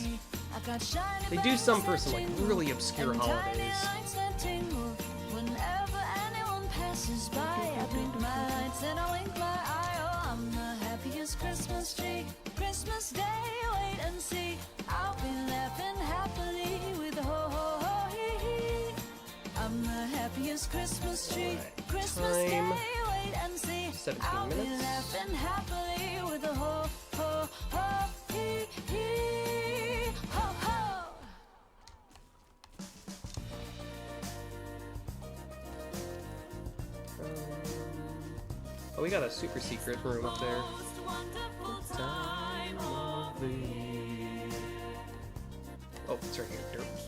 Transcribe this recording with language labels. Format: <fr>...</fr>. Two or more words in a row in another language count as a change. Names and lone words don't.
<en>They do some for some like really obscure holidays. Whenever anyone passes by, I blink my lights and I wink my eye. Oh, I'm the happiest Christmas tree. Christmas Day, wait and see. I'll be laughing happily with a ho ho ho hee hee. I'm the happiest Christmas tree. Christmas Day, wait and see. 17 I'll be minutes. laughing happily with a ho ho ho hee hee. Ho ho. Oh, we got a super secret room up there. Oh, it's right here.</en>